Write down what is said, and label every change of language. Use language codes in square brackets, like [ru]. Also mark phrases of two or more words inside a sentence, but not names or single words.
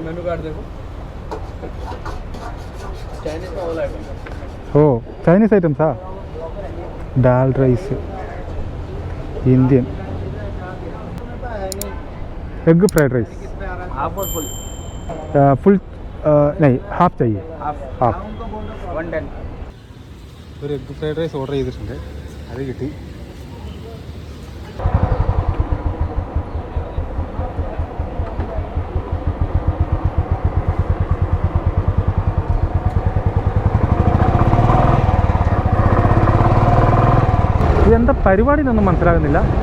[hi] मेनू कार्ड देखो, चाइनीज में [en] all item. [ml] ഓ ചൈനീസ് ഐറ്റംസാ? [en] dal rice, [ml] ഇന്ത്യൻ, [en] egg fried rice. [hi] हाफ और फुल? फुल नहीं, हाफ चाहिए. हाफ 110. [ml] ഒരു [en] egg fried rice order [ml] ചെയ്തിട്ടുണ്ട്, അത് കിട്ടി. ഇതെന്താ പരിപാടി എന്നൊന്നും മനസ്സിലാകുന്നില്ല.